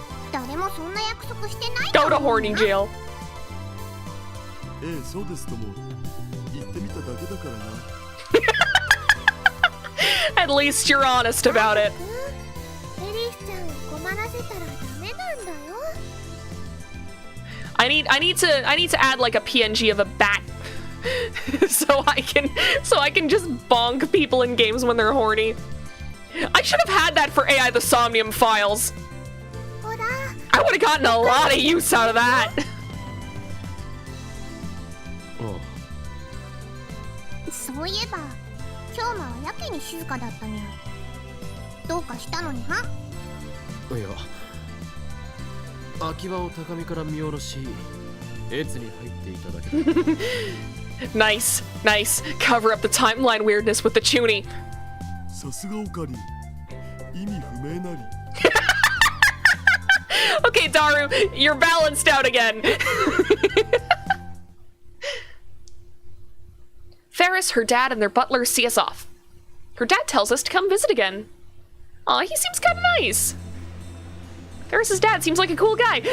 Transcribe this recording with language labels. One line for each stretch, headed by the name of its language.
Japanese: 誰もそんな約束してない
English: Go to horny jail.
Japanese: そうですとも言ってみただけだからな。
English: At least you're honest about it.
Japanese: フェリスちゃんを困らせたらダメなんだよ。
English: I need to add like a PNG of a bat. so I can just bonk people in games when they're horny. I should have had that for AI the Somnium files.
Japanese: ほら。
English: I would have gotten a lot of use out of that.
Japanese: そういえば今日はやけに静かだったにゃ。どうかしたのにゃ。いや、秋葉を高みから見下ろし、越に入っていただけだ。
English: Nice. Cover up the timeline weirdness with the chuny.
Japanese: さすがオカリン、意味不明なり。
English: Okay, Daru, you're balanced out again. Ferris, her dad, and their butler see us off. Her dad tells us to come visit again. Aw, he seems kinda nice. Ferris's dad seems like a cool guy.